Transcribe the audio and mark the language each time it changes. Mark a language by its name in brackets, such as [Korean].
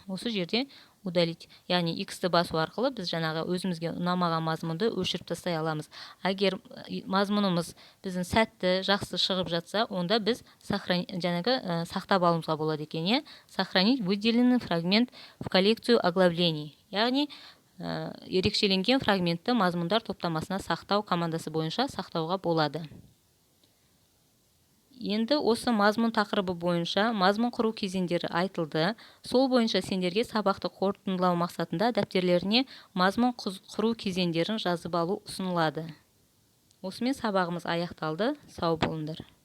[Kazakh] Осы жерде удалить, яғни X-ті басу арқылы біз жаңағы өзімізге ұнамаған мазмұнды өшіріп тастай аламыз. Егер мазмұнымыз біздің сәтті, жақсы шығып жатса, онда біз сақтап алуымызға болады екен. [Russian] Сохранить выделенный фрагмент в коллекцию оглавлений. [Kazakh] Яғни ерекшеленген фрагментті мазмұндар топтамасына сақтау командасы бойынша сақтауға болады. Енді осы мазмұн тақырыбы бойынша мазмұн құру кезеңдері айтылды. Сол бойынша сендерге сабақты қорытындылау мақсатында дәптерлеріне мазмұн құру кезеңдерін жазып алу ұсынылады. Осымен сабағымыз аяқталды. Сау болыңдар.